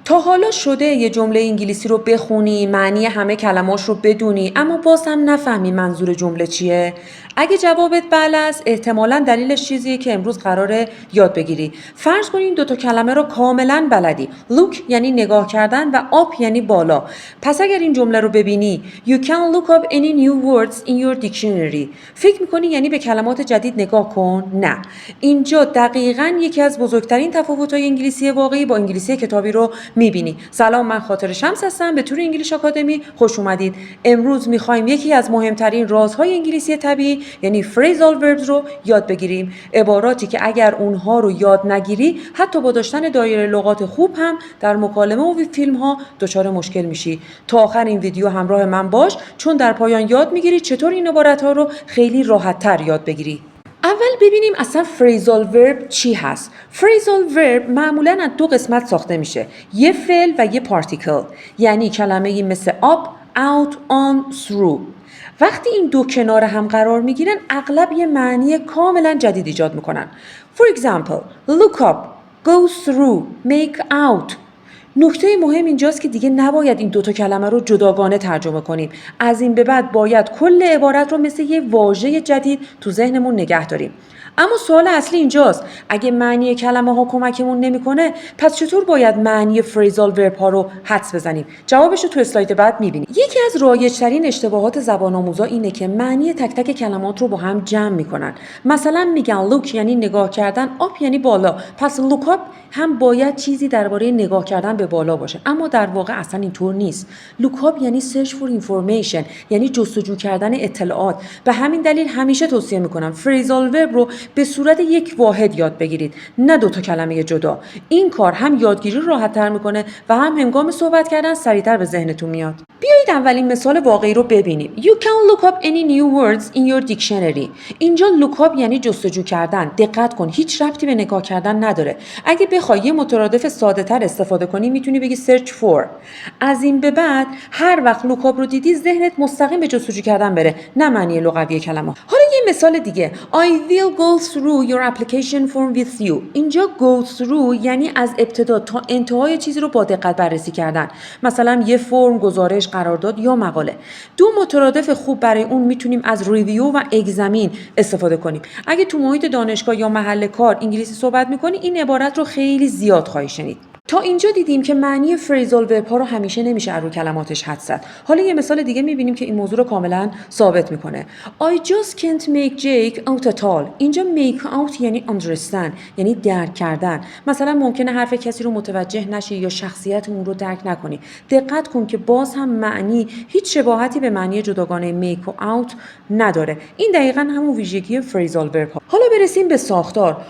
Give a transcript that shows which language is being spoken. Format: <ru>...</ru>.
<fa>تا حالا شده یه جمله انگلیسی رو بخونی، معنی همه کلماش رو بدونی اما باز هم نفهمی منظور جمله چیه؟ اگه جوابت بله است، احتمالاً دلیلش چیزیه که امروز قراره یاد بگیری. فرض کن این دوتا کلمه رو کاملاً بلدی. look یعنی نگاه کردن و up یعنی بالا. پس اگر این جمله رو ببینی</fa> <en>You can look up any new words in your dictionary.</en> <fa>فکر میکنی یعنی به کلمات جدید نگاه کن؟ نه. اینجا دقیقاً یکی از بزرگترین تفاوت‌های انگلیسی واقعی با انگلیسی کتابی رو میبینی. سلام، من خاطر شمس هستم، به تور انگلیش آکادمی خوش اومدید. امروز میخوایم یکی از مهمترین رازهای انگلیسی طبیعی یعنی phrasal verbs رو یاد بگیریم. عباراتی که اگر اونها رو یاد نگیری حتی با داشتن دایره لغات خوب هم در مکالمه و فیلم ها دچار مشکل میشی. تا آخر این ویدیو همراه من باش چون در پایان یاد میگیری چطور این عبارت ها رو خیلی راحت تر یاد بگیری. اول ببینیم اصلا phrasal verb چی هست. phrasal verb معمولاً از دو قسمت ساخته میشه، یه فعل و یه پارتیکل، یعنی کلمه‌ای مثل up, out, on, through. وقتی این دو کنار هم قرار میگیرن اغلب یه معنی کاملا جدید ایجاد میکنن.</fa> <en>For example, look up, go through, make out.</en> <fa>نکته مهم اینجاست که دیگه نباید این دوتا کلمه رو جداگانه ترجمه کنیم. از این به بعد باید کل عبارت رو مثل یه واژه جدید تو ذهنمون نگه داریم. اما سوال اصلی اینجاست، اگه معنی کلمه ها کمکمون نمیکنه پس چطور باید معنی فریزال ورب ها رو حدس بزنیم؟ جوابش رو تو اسلاید بعد میبینیم. یکی از رایج‌ترین اشتباهات زبان آموزا اینه که معنی تک تک کلمات رو با هم جمع میکنن. مثلا میگن لوک یعنی نگاه کردن، آپ یعنی بالا، پس لوک آپ هم باید چیزی درباره نگاه کردن به بالا باشه، اما در واقع اصلا اینطور نیست. لوک آپ یعنی</fa> <en>search for information،</en> <fa>یعنی جستجو کردن اطلاعات. به همین دلیل همیشه توصیه میکنم فریزال ورب رو به صورت یک واحد یاد بگیرید، نه دو تا کلمه جدا. این کار هم یادگیری رو راحت‌تر میکنه و هم هنگام صحبت کردن سریعتر به ذهنتون میاد. بیایید اولین مثال واقعی رو ببینیم.</fa> <en>You can look up any new words in your dictionary.</en> <fa>اینجا look up یعنی جستجو کردن. دقت کن، هیچ ربطی به نگاه کردن نداره. اگه بخوای یه مترادف ساده‌تر استفاده کنی میتونی بگی search for. از این به بعد هر وقت look up رو دیدی ذهنت مستقیم به جستجو کردن بره، نه معنی لغوی کلمه. حالا یه مثال دیگه.</fa> <en>I will go through your application form with you.</en> <fa>اینجا go through یعنی از ابتدا تا انتهای چیزی رو با دقت بررسی کردن. مثلا یه فرم، گزارش، قرارداد یا مقاله. دو مترادف خوب برای اون میتونیم از ریویو و اگزامین استفاده کنیم. اگه تو محیط دانشگاه یا محل کار انگلیسی صحبت میکنی این عبارت رو خیلی زیاد خواهی شنید. تا اینجا دیدیم که معنی فریزال ورب ها رو همیشه نمیشه از روی کلماتش حدس زد. حالا یه مثال دیگه میبینیم که این موضوع رو کاملا ثابت میکنه.</fa> <en>I just can't make Jake out at all.</en> <fa>اینجا make out یعنی understand، یعنی درک کردن. مثلا ممکنه حرف کسی رو متوجه نشی یا شخصیت اون رو درک نکنی. دقت کن که باز هم معنی هیچ شباهتی به معنی جداگانه make و out نداره. این دقیقاً همون ویژگی فریزال ورب ها. حالا برسیم به ساختار.</fa>